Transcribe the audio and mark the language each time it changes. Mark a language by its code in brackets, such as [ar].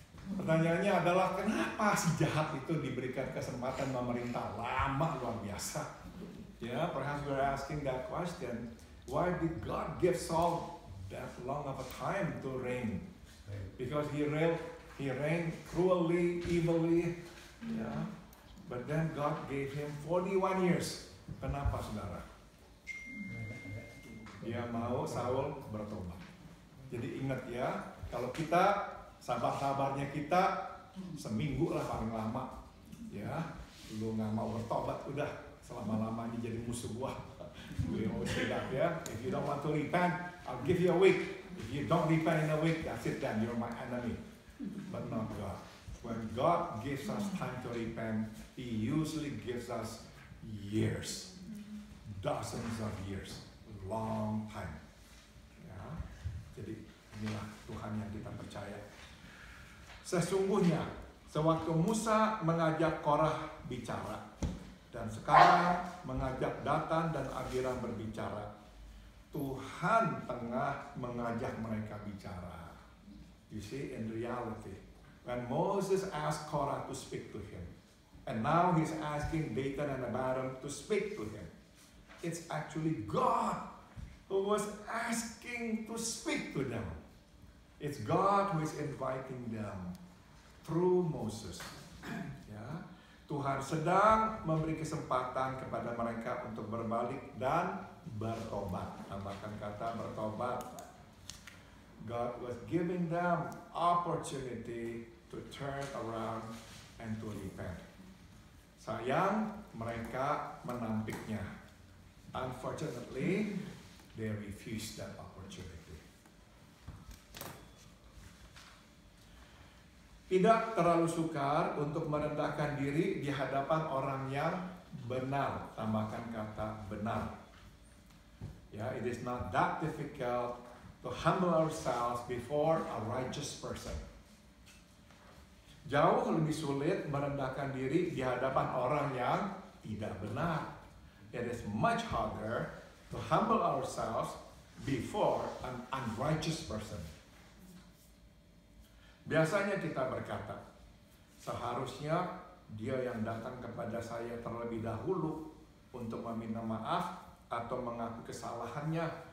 [id] Pertanyaannya adalah kenapa si jahat itu diberikan kesempatan memerintah lama luar biasa? [en] Ya, perhaps we're asking that question. Why did God give Saul that long of a time to reign? Because he reigned cruelly, evilly, yeah. But then God gave him 41 years. [id] Kenapa, saudara? Dia mau Saul bertobat. Jadi ingat ya, kalau kita sabar-sabarnya kita seminggu lah paling lama, ya, lu nggak mau bertobat udah selama-lamanya jadi musuh gua. [en] We always say that, ya. If you don't want to repent, I'll give you a week. If you don't repent in a week, that's it then, you're my enemy. But not God. When God gives us time to repent, He usually gives us years. Dozens of years. Long time. Ya. [id] Jadi inilah Tuhan yang kita percaya. Sesungguhnya, sewaktu Musa mengajak Korah bicara, dan sekarang mengajak Datan dan Abiram berbicara, Tuhan tengah mengajak mereka bicara. [en] You see, in reality, when Moses asked Korah to speak to him, and now he's asking Datan and Abiram to speak to him, it's actually God who was asking to speak to them. It's God who is inviting them through Moses. [id] Ya, Tuhan sedang memberi kesempatan kepada mereka untuk berbalik dan bertobat. Tambahkan kata bertobat. [en] God was giving them opportunity to turn around and to repent. [id] Sayang, mereka menampiknya. [en] Unfortunately, they refused that opportunity. [id] Tidak terlalu sukar untuk merendahkan diri di hadapan orang yang benar. Tambahkan kata benar. [en] Ya, it is not that difficult to humble ourselves before a righteous person. [id] Jauh lebih sulit merendahkan diri di hadapan orang yang tidak benar. [en] It is much harder to humble ourselves before an unrighteous person. [id] Biasanya kita berkata, seharusnya dia yang datang kepada saya terlebih dahulu untuk meminta maaf atau mengaku kesalahannya.